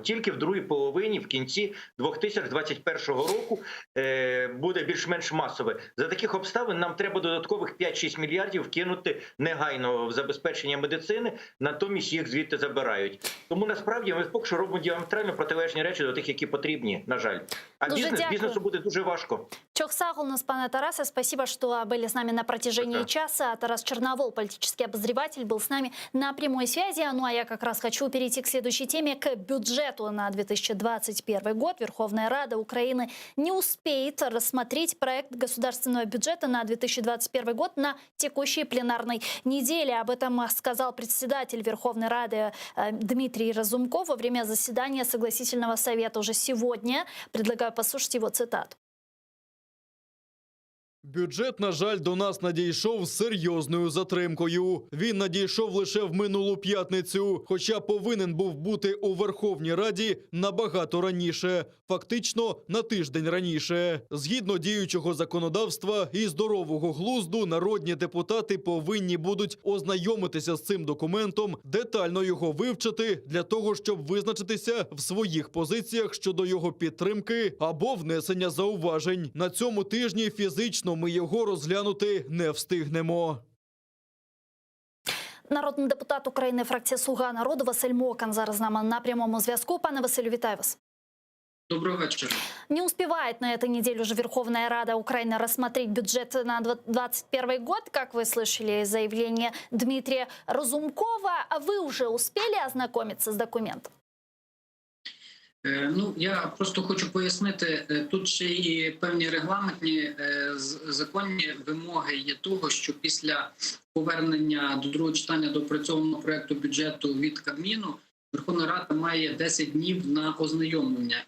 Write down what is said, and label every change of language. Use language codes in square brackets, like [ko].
[uk] Тільки в другій половині, в кінці 2021 року буде більш-менш масове. За таких обставин нам треба додаткових 5-6 мільярдів кинути негайно в забезпечення медицини, натомість їх звідти забирають. Тому насправді ми поки що робимо діаметрально протилежні речі до тих, які потрібні, на жаль. А бізнесу буде дуже важко. [ru] Чохсагул нас, пане Тарасе, спасибо, что были с нами на протяжении часа. Тарас Черновол, политический обозреватель, был с нами на прямой связи. Ну а я как раз хочу перейти к следующей теме, к бюджету на 2021 год. Верховная Рада Украины не успеет рассмотреть проект государственного бюджета на 2021 год на текущей пленарной неделе. Об этом сказал председатель Верховной Рады Дмитрий Разумков во время заседания Согласительного совета уже сегодня. Предлагаю послушать его цитату. [uk] Бюджет, на жаль, до нас надійшов з серйозною затримкою. Він надійшов лише в минулу п'ятницю, хоча повинен був бути у Верховній Раді набагато раніше, фактично на тиждень раніше. Згідно діючого законодавства і здорового глузду, народні депутати повинні будуть ознайомитися з цим документом, детально його вивчити для того, щоб визначитися в своїх позиціях щодо його підтримки або внесення зауважень. На цьому тижні фізично ми його розглянути не встигнемо. Народний депутат України, фракція «Слуга народу» Василь Мокан зараз з нами на прямому зв'язку. Пане Василю, вітаю вас. [ru] Доброго вечера. Не успевает на этой неделе уже Верховная Рада Украины рассмотреть бюджет на 2021 год, как вы слышали заявление Дмитрия Разумкова. А вы уже успели ознакомиться с документом? [uk] Ну, я просто хочу пояснити, тут ще і певні регламентні законні вимоги є того, що після повернення до другого читання доопрацьованого проекту бюджету від Кабміну Верховна Рада має 10 днів на ознайомлення.